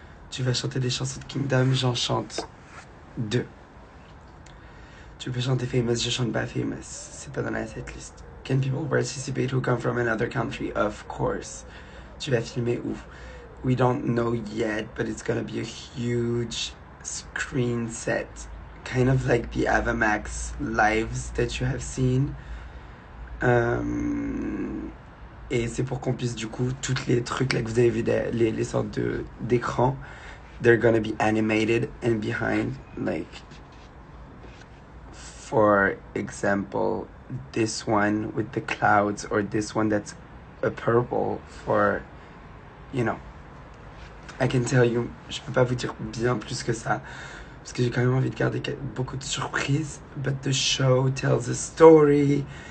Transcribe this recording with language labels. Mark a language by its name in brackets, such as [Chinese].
[French] Tu vas chanter des chansons de Kingdom, j'en chante 2. Tu peux chanter famous, je chante pas famous. C'est pas dans la setlist. [English] Can people participate who come from another country? Of course. [French] Tu vas filmer où? [English] We don't know yet, but it's gonna be a huge screen set. Kind of like the Avamax lives that you have seen. [French] Et c'est pour qu'on puisse du coup, toutes les trucs là que vous avez vu, les sortes d'écran, [English] they're gonna be animated and behind, like, for example, this one with the clouds, or this one that's a purple for, you know. I can tell you, [French] je peux pas vous dire bien plus que ça, parce que j'ai quand même envie de garder beaucoup de surprises. [English] But the show tells a story.